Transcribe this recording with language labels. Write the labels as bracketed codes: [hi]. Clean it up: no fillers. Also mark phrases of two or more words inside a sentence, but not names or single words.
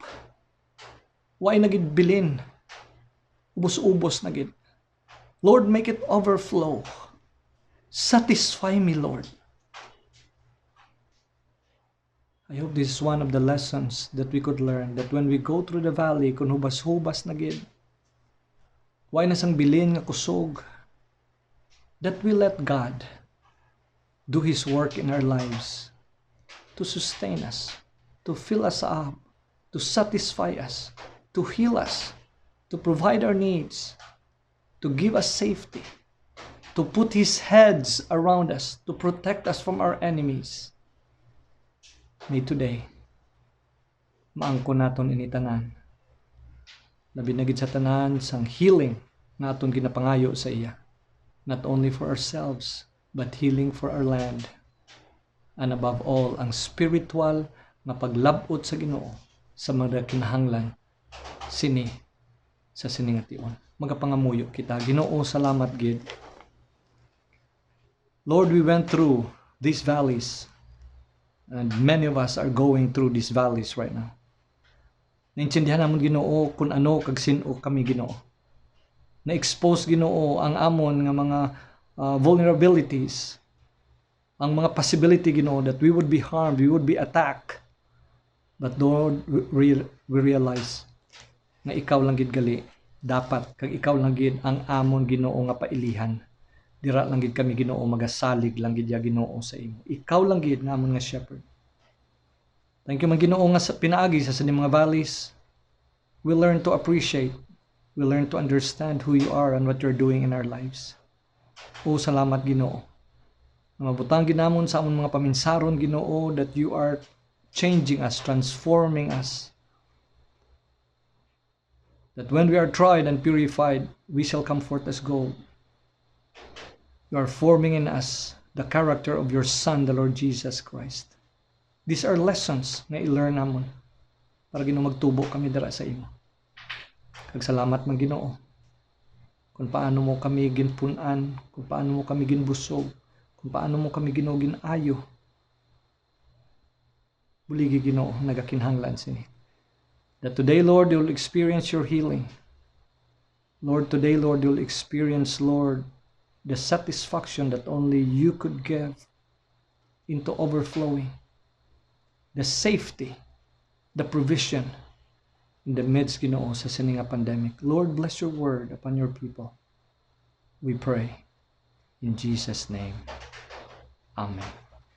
[hil] Why nagid bilin? Ubos-ubos nagid. [en] Lord, make it overflow. Satisfy me, Lord. I hope this is one of the lessons that we could learn, that when we go through the valley, [hil] kung hubas-hubas na gid, why na sang bilin nga kusog, [en] that we let God do His work in our lives to sustain us, to fill us up, to satisfy us, to heal us, to provide our needs, to give us safety, to put His heads around us, to protect us from our enemies. May today, [hil] maangko naton ini tanan. Labi na gid sa tanan sang healing naton ginapangayo sa iya. [en] Not only for ourselves, but healing for our land. And above all, [hil] ang spiritual na paglabot sa Ginoo sa mga kinahanglan sini sa siningation. Magapangamuyo kita. Ginoo, salamat gid. [en] Lord, we went through these valleys, and many of us are going through these valleys right now. [hil] Naintindihan namon Ginoo kung ano kag sin-o kami Ginoo. Na-expose Ginoo ang amon nga mga vulnerabilities, ang mga possibility Ginoo [en] that we would be harmed, we would be attacked. But Lord, we realize [hil] na ikaw lang gid gali dapat kag ikaw lang gid ang amon Ginoo nga pailihan. Dira lang gid kami Ginoo magasalig lang gid ya Ginoo sa imo. Ikaw lang gid nga amon nga shepherd. [en] Thank you [hil] man Ginoo nga sa pinaagi sa sining mga valleys. [en] We learn to appreciate. We learn to understand who you are and what you're doing in our lives. [hil] O salamat Ginoo. Mabutang ginamon sa amon mga paminsaron Ginoo [en] that you are changing us, transforming us. That when we are tried and purified, we shall come forth as gold. You are forming in us the character of your Son, the Lord Jesus Christ. These are lessons [hil] na i-learn namon para Ginoo magtubo kami dira sa imo. Kag salamat man Ginoo kung paano mo kami ginpunan, kung paano mo kami ginbusog, kung paano mo kami Ginoo ginayo. Buligi Ginoo nagakinahanglan sini. [en] That today, Lord, you'll experience your healing. Lord, today, Lord, you'll experience, Lord, the satisfaction that only you could give into overflowing. The safety, the provision in the midst, [hil] Ginoo, sa sininga pandemic. [en] Lord, bless your word upon your people. We pray in Jesus' name. Amen.